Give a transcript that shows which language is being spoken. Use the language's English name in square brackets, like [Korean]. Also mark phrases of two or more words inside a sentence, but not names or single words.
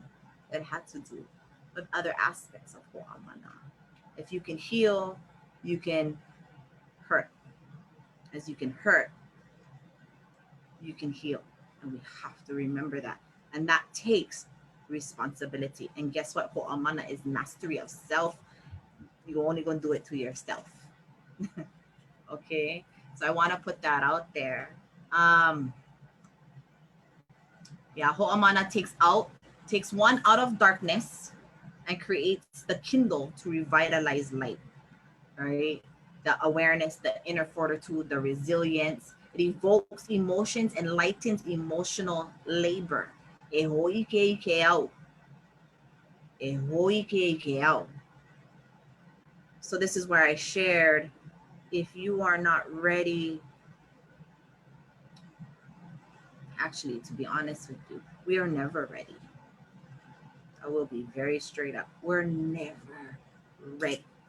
[English] It had to do with other aspects of Hoʻā Mana. If you can heal, you can hurt. As you can hurt, you can heal. And we have to remember that. And that takes responsibility. And guess what? Hoʻā Mana is mastery of self. You're only going to do it to yourself. Okay? So I want to put that out there. Yeah, Hoʻā Mana takes one out of darkness and creates the kindle to revitalize light, right? The awareness, the inner fortitude, the resilience. It evokes emotions and lightens emotional labor. [Hawaiian] E hoi ke au. E hoi ke au. [English] So this is where I shared, if you are not ready, actually, to be honest with you, we are never ready. I will be very straight up. We're never ready.